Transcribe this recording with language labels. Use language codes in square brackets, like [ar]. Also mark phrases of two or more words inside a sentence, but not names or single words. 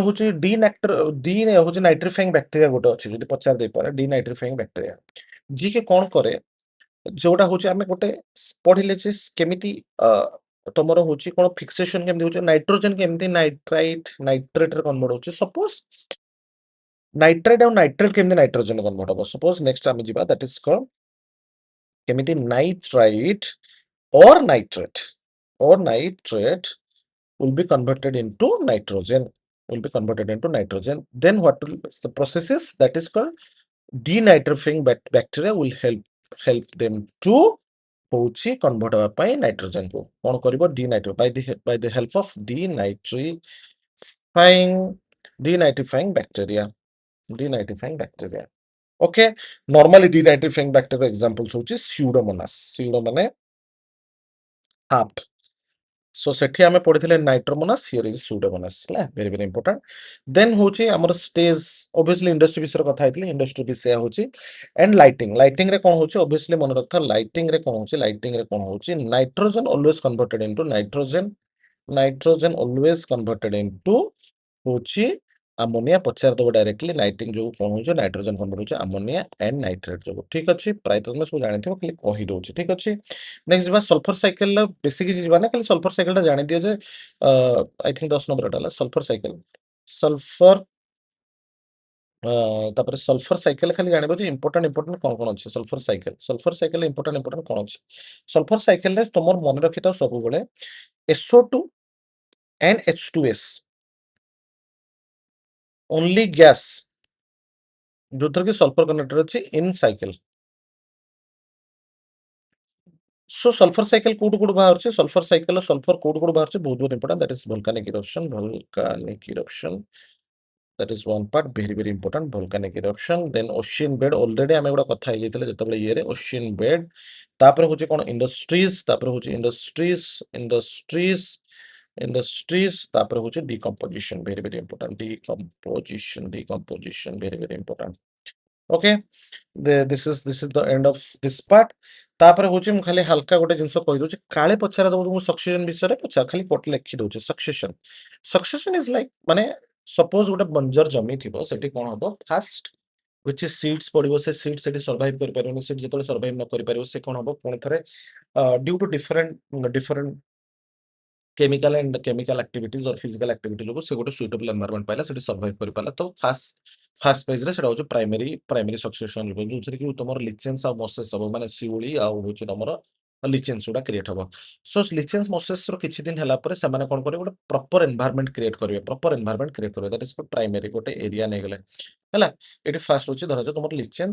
[or] ହଉଛି ଡି ହଉଛି [en] nitrifying bacteria [or] ଗୋଟେ ଅଛି ଯଦି ପଚାରି ଦେଇପାରେ [en] de nitrifying bacteria [or] ଯିଏ କଣ କରେ ଯୋଉଟା ହଉଛି ଆମେ ଗୋଟେ ପଢିଲେ ଯେ କେମିତି ତମର ହଉଛି କଣ ଫିକ୍ସେସନ କେମିତି ହଉଛି ନାଇଟ୍ରୋଜେନ କେମିତି ନାଇଟ୍ରେଟରେ କନଭର୍ଟ ହଉଛି [en] suppose nitrate [or] ଆଉ ନାଇଟ୍ରେଟ୍ କେମିତି [en] nitrogen convert [or] ହବ [en] suppose next [or] ଆମେ ଯିବା [en] that is [or] କଣ କେମିତି [en] nitrite or nitrate will be converted into nitrogen then the process is that is called denitrifying bacteria will help them to ହଉଛି convert [or] ହେବା ପାଇଁ [en] nitrogen [or] କୁ କଣ କରିବ [en] by the help of denitrifying bacteria okay normally denitrifying bacteria examples ହଉଛି pseudomonas ମାନେ half so [or] ସେଠି ଆମେ ପଢିଥିଲେ ନାଇଟ୍ରୋମୋନାସ୍ [en] here is pseudomonas ହେଲା very very important then [or] ହଉଛି ଆମର [en] stage obviously industry [or] ବିଷୟରେ କଥା ହେଇଥିଲି [en] industry [or] ବି ସେୟା ହଉଛି [en] and lighting [or] ରେ କଣ ହଉଛି [en] obviously [or] ମନେ ରଖିଥା [en] lighting [or] ରେ କଣ ହଉଛି [en] nitrogen always converted into [or] ହଉଛି ammonia ପଚାରିଦବ [en] directly lighting [or] ଯୋଉ କଣ ହଉଛି [en] nitrogen convert [or] ହଉଛି [en] ammonia and nitrate [or] ଯୋଉ ଠିକ ଅଛି ପ୍ରାୟତଃ ତମେ ସବୁ ଜାଣିଥିବ ଖାଲି କହିଦଉଛି ଠିକ ଅଛି ନେକ୍ସଟ ଯିବା [en] sulphur cycle [or] ବେଶୀ କିଛି ଯିବା ନା ଖାଲି [en] sulphur cycle [or] ଟା ଜାଣିଦିଅ ଯେ [en] I think 10 number [or] ଏଟା ହେଲା ସଲଫର ତାପରେ [en] sulphur cycle [or] ଖାଲି ଜାଣିବ ଯେ ଇମ୍ପୋର୍ଟାଣ୍ଟ କଣ କଣ ଅଛି [en] sulphur cycle important [or] କଣ ଅଛି ସଲଫର ସାଇକେଲରେ ତମର ମନେ ରଖିଥାଉ ସବୁବେଳେ [en] SO2 and H2S only gas [or] ଯୋଉଥିରେ କି [en] sulphur connector [or] ଅଛି [en] in cycle. so sulphur cycle [or] କୋଉଠୁ ବାହାରୁଛି? [en] sulphur cycle sulphur [or] କୋଉଠୁ ବାହାରୁଛି? ବହୁତ ବହୁତ [en] important that is volcanic eruption. volcanic eruption that is one part very very important volcanic eruption then ocean bed already [or] ଆମେ ଗୋଟେ କଥା ହେଇଯାଇଥିଲେ ଯେତେବେଳେ ଇଏରେ [en] ocean bed [or] ତାପରେ ହଉଛି କଣ [en] industries [or] ତାପରେ ହଉଛି [en] industries [or] ତାପରେ ହଉଛି [en] decomposition very very important decomposition very very important okay this is the end of this part [or] ତାପରେ ହଉଛି ମୁଁ ଖାଲି ହାଲକା ଗୋଟେ ଜିନିଷ କହିଦଉଛି କାଳେ ପଚାରା ଦବ ମୁଁ ସକ୍ସେସନ ବିଷୟରେ ପଚାର ଖାଲି ପଟେ ଲେଖି ଦଉଛି [en] succession is like [or] ମାନେ ସପୋଜ ଗୋଟେ ବଞ୍ଜର ଜମି ଥିବ ସେଠି କଣ ହବ ଫାଷ୍ଟ [en] which is seeds [or] ପଡିବ ସେ seeds ସେଠି survive କରିପାରିବନି seed ଯେତେବେଳେ survive ନ କରିପାରିବ ସେ କଣ ହବ ପୁଣି ଥରେ [en] due to different chemical activities or physical activity [or] ଯୋଗୁ ସେ ଗୋଟେ [en] suitable environment [or] ପାଇଲା ସେଠି survive କରିପାରିଲା ତ ଫାଷ୍ଟ phase ରେ ସେଟା ହଉଛି [en] primary succession [or] ଯୋଉଥିରେ କି ତମର ଲିଚେନ୍ସ ଆଉ ମସେସ ହବ ମାନେ ଶିଉଳି ଆଉ ହଉଛି ତମର ଲିଚେନ୍ସ ଗୁଡା କ୍ରିଏଟ ହବ [en] so lichens mosses [or] ର କିଛି ଦିନ ହେଲା ପରେ ସେମାନେ କଣ କରିବେ ଗୋଟେ [en] proper environment create [or] କରିବେ [en] that is primary [or] ଗୋଟେ ଏରିଆ ନେଇଗଲେ ହେଲା ଏଠି ଫାଷ୍ଟ ହଉଛି ଧରାଯାଉ ତମର ଲିଚେନ୍ସ